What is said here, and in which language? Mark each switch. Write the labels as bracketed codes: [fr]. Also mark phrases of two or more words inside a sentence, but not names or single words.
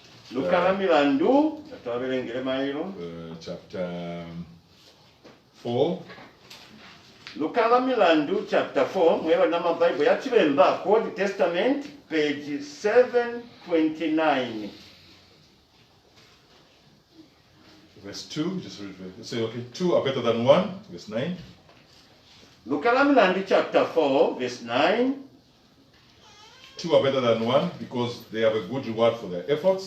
[en] Chapter 4. Lukala Milandu chapter 4, [bem] mweba nama Bible ya chibemba, [en] Old Testament, page 729. Verse 2, just read it. Say, okay, 2 are better than 1, verse 9. Lukala Milandu chapter 4, verse 9. 2 are better than 1 because they have a good reward for their efforts.